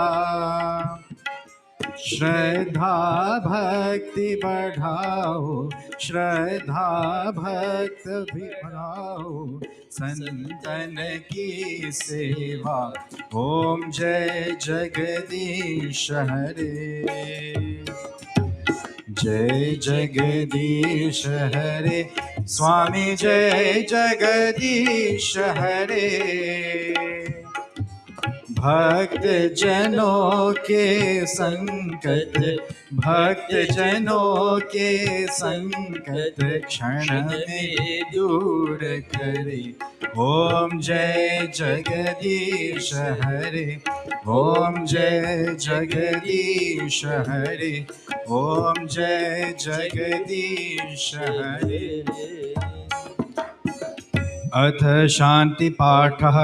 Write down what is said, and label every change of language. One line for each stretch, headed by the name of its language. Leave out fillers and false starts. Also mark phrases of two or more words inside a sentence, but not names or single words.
Hindi: श्रद्धा भक्ति बढ़ाओ, श्रद्धा भक्ति बढ़ाओ, संतन की सेवा। ओम जय जगदीश हरे। जय जगदीश हरे, स्वामी जय जगदीश हरे। भक्त जनों के संकट, भक्त जनों के संकट क्षण में दूर करे। ओम जय जगदीश हरे, ओम जय जगदीश हरे, ओम जय जगदीश हरे।
Sanskrit: अथ शांति पाठः।